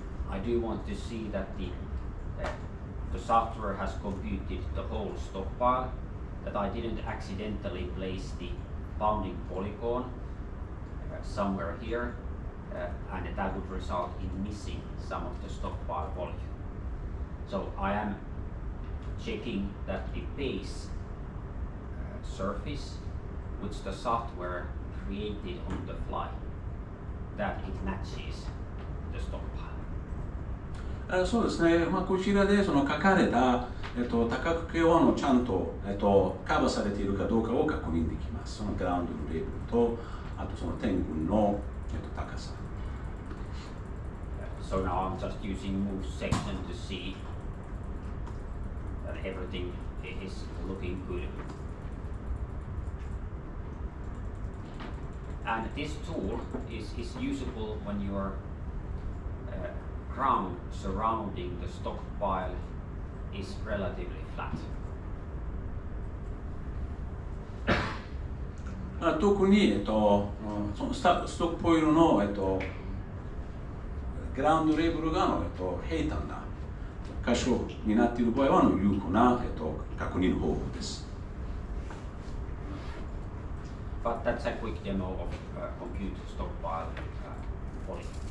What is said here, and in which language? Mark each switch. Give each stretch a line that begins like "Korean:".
English: I do want to see that the software has computed the whole stockpile, that I didn't accidentally place the bounding polygon somewhere here, and that would result in missing some of the stockpile volume. So I am checking that the base surface, which the software created on the fly, that it matches the stockpile.
Japanese: そうですね、こちらでその書かれた、多角形をちゃんと、カバーされているかどうかを確認できます。そのグラウンドのレベルと、あとその点群の、高さ。
English: So now I'm just using move section to see that everything is looking good. And this tool is usable when your ground surrounding the stockpile is relatively flat.
Japanese: 特に、そのストックポイルの、グラウンドレベルが平坦な箇所になっている場合は有効な、確認方法です。
English: But that's a quick demo of compute stockpile polygon.